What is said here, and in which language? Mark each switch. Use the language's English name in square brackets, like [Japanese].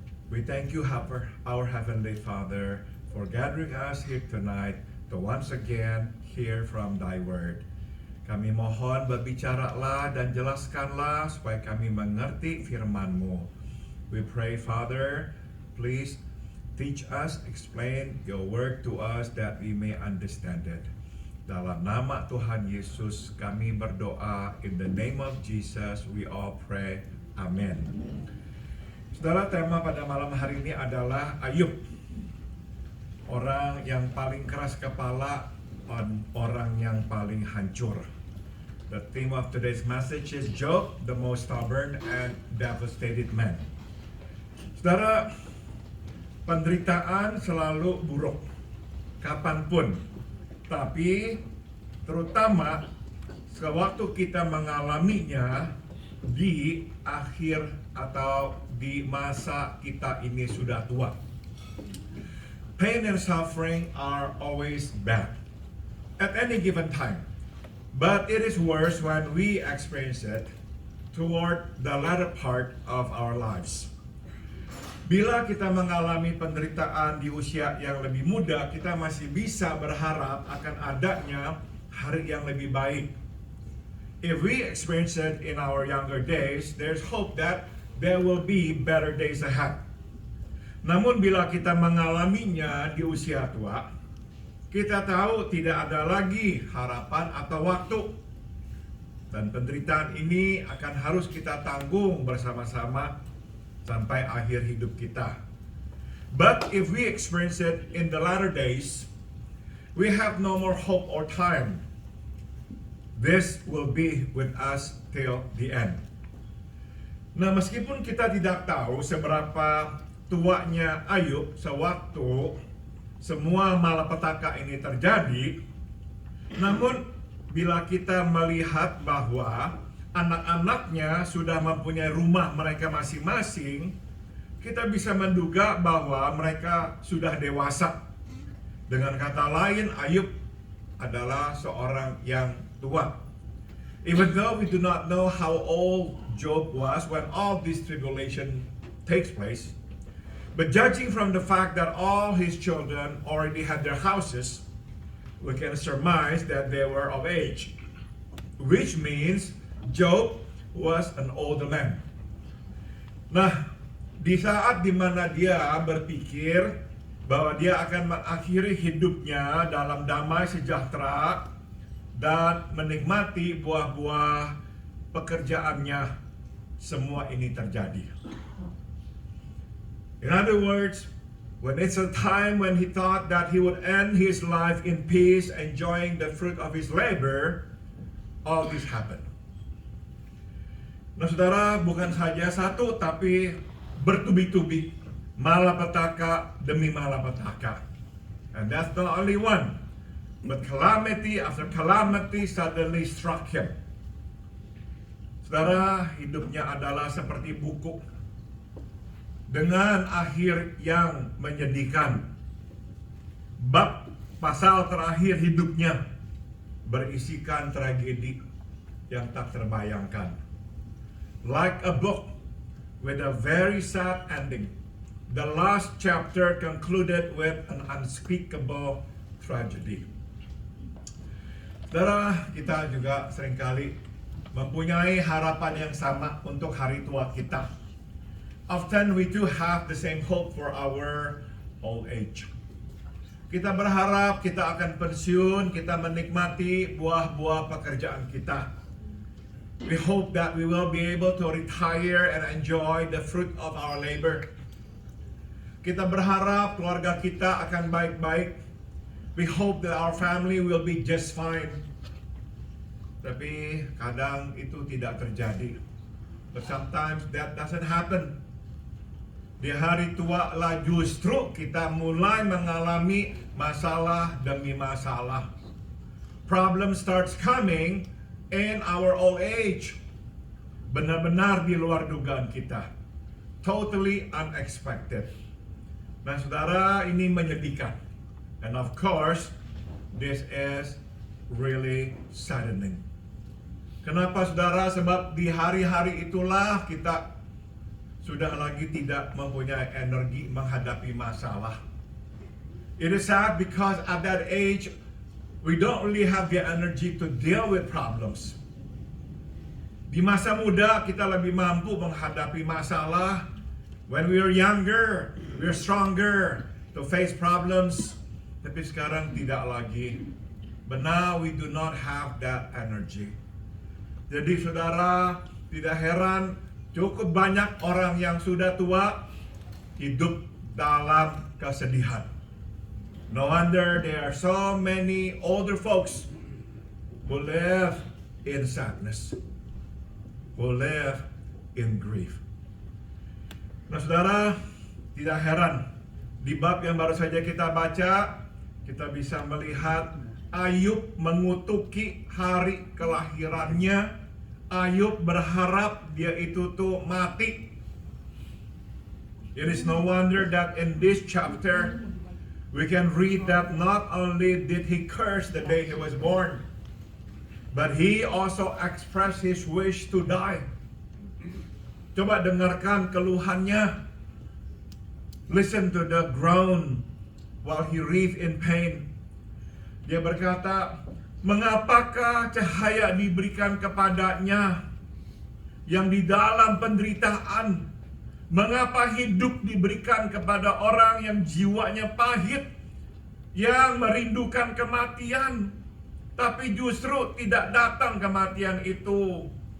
[English] We thank you, our Heavenly Father, for gathering us here tonight to once again hear from Thy Word. [Indonesian] Kami mohon berbicaralah dan jelaskanlah supaya kami mengerti firman-Mu. [English] We pray, Father, please teach us, explain your word to us that we may understand it. [Indonesian] Dalam nama Tuhan Yesus kami berdoa. [English] In the name of Jesus we all pray. Amen. [Indonesian] Saudara, tema pada malam hari ini adalah Ayub. Orang yang paling keras kepala dan orang yang paling hancur. [English] The theme of today's message is Job, the most stubborn and devastated man. [Indonesian] Saudara, penderitaan selalu buruk, kapanpun. Tapi terutama sewaktu kita mengalaminya di akhir atau di masa kita ini sudah tua. [English] Pain and suffering are always bad at any given time. But it is worse when we experience it toward the latter part of our lives. [Indonesian] Bila kita mengalami penderitaan di usia yang lebih muda, kita masih bisa berharap akan adanya hari yang lebih baik. [English] If we experience it in our younger days, there's hope that there will be better days ahead. [Indonesian] Namun bila kita mengalaminya di usia tua, kita tahu tidak ada lagi harapan atau waktu. Dan penderitaan ini akan harus kita tanggung bersama-sama sampai akhir hidup kita. [English] But if we experience it in the latter days, we have no more hope or time. This will be with us till the end. [Indonesian] Nah, meskipun kita tidak tahu seberapa tuanya Ayub sewaktu semua malapetaka ini terjadi, namun bila kita melihat bahwa anak-anaknya sudah mempunyai rumah mereka masing-masing, kita bisa menduga bahwa mereka sudah dewasa. Dengan kata lain, Ayub adalah seorang yang tua. [English] Even though we do not know how old Job was when all this tribulation takes place, but judging from the fact that all his children already had their houses, we can surmise that they were of age, which means Job was an older man. [Indonesian] Nah, di saat dimana dia berpikir bahwa dia akan mengakhiri hidupnya dalam damai sejahtera dan menikmati buah-buah pekerjaannya, semua ini terjadi. [English] In other words, when it's a time when he thought that he would end his life in peace, enjoying the fruit of his labor, all this happened. [Indonesian] Nah, saudara, bukan saja satu, tapi bertubi-tubi, malapetaka demi malapetaka. [English] And that's not only one, but calamity after calamity suddenly struck him. [Indonesian] Saudara, hidupnya adalah seperti buku dengan akhir yang menyedihkan. Bab pasal terakhir hidupnya berisikan tragedi yang tak terbayangkan. [English] like a book with a very sad ending. The last chapter concluded with an unspeakable tragedy. [Indonesian] Saudara, kita juga seringkali mempunyai harapan yang sama untuk hari tua kita. [English] Often we do have the same hope for our old age. [Indonesian] Kita berharap kita akan pensiun, kita menikmati buah-buah pekerjaan kita. [English] We hope that we will be able to retire and enjoy the fruit of our labor. [Indonesian] Kita berharap keluarga kita akan baik-baik. [English] We hope that our family will be just fine. [Indonesian] Tapi kadang itu tidak terjadi. [English] But sometimes that doesn't happen. [Indonesian] Di hari tua lah justru kita mulai mengalami masalah demi masalah. [English] Problem starts coming in our old age. [Indonesian] Benar-benar di luar dugaan kita. [English] Totally unexpected. [Indonesian] Nah saudara, ini menyedihkan. [English] And of course, this is really saddening. [Indonesian] Kenapa saudara? Sebab di hari-hari itulah kita sudah lagi tidak mempunyai energi menghadapi masalah. [English] It is sad because at that age, we don't really have the energy to deal with problems. [Indonesian] Di masa muda kita lebih mampu menghadapi masalah. [English] When we are younger, we are stronger to face problems. [Indonesian] Tapi sekarang tidak lagi. [English] But now we do not have that energy. [Indonesian] Jadi saudara, tidak heran cukup banyak orang yang sudah tua hidup dalam kesedihan. [English] No wonder there are so many older folks who live in sadness, who live in grief. [Indonesian] Nah saudara, tidak heran di bab yang baru saja kita baca, kita bisa melihat Ayub mengutuki hari kelahirannya. Ayub berharap dia itu tuh mati. [English] It is no wonder that in this chapter we can read that not only did he curse the day he was born, but he also expressed his wish to die. [Indonesian] Coba dengarkan keluhannya. [English] Listen to the groan while he writhed in pain. [Indonesian] Dia berkata, mengapakah cahaya diberikan kepadanya yang di dalam penderitaan? Mengapa hidup diberikan kepada orang yang jiwanya pahit, yang merindukan kematian, tapi justru tidak datang kematian itu?